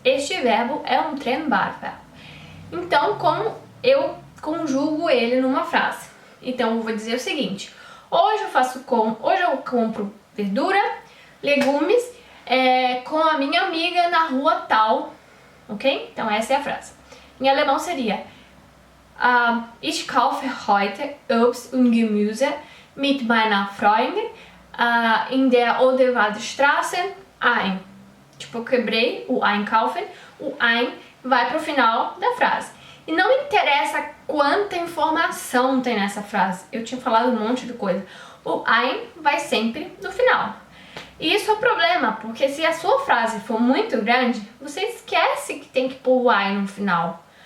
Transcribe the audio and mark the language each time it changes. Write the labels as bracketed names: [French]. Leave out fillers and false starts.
[Portuguese] Este verbo é um Trennbarverb. Então, como eu conjugo ele numa frase? Então, eu vou dizer o seguinte: hoje eu compro verdura, legumes, com a minha amiga na rua tal, ok? Então essa é a frase. Em alemão seria [German] Ich kaufe heute Obst und Gemüse mit meiner Freundin in der Oderwaldstraße ein. [Portuguese] Tipo, eu quebrei o einkaufen, o ein vai pro final da frase. E não interessa quanta informação tem nessa frase. Eu tinha falado um monte de coisa. O ein vai sempre no final. E isso é o problema, porque se a sua frase for muito grande, você esquece que tem que pôr o ein no final.